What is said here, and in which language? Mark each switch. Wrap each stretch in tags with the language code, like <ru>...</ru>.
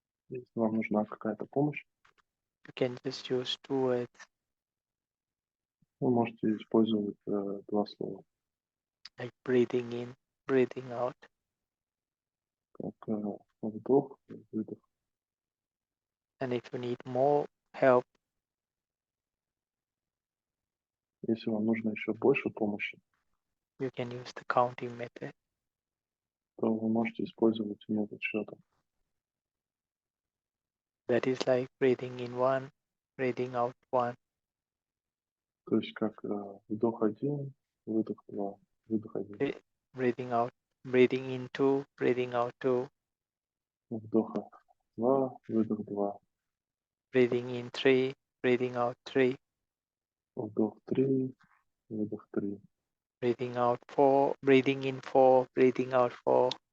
<ru>Если вам нужна какая-то помощь,</ru> <en>you can just use 2 words</en> <ru>вы можете использовать два слова,</ru> <en>like breathing in, breathing out.</en> <ru>как вдох, выдох.</ru> <en>And if you need more help,</en> <ru>Если вам нужно еще больше помощи,</ru> <en>you can use the counting method.</en> <ru>то вы можете использовать метод счета.</ru> <en>That is like breathing in 1, breathing out 1.</en> <ru>То есть как вдох 1, выдох 2, выдох 1.</ru> <en>Breathing out, breathing in 2, breathing out 2,</en> <ru>Вдоха 2, выдох 2.</ru> <en>breathing in 3, breathing out 3,</en> <ru>Вдох 3, выдох 3.</ru> <en>breathing out 4, breathing in 4, breathing out 4,</en>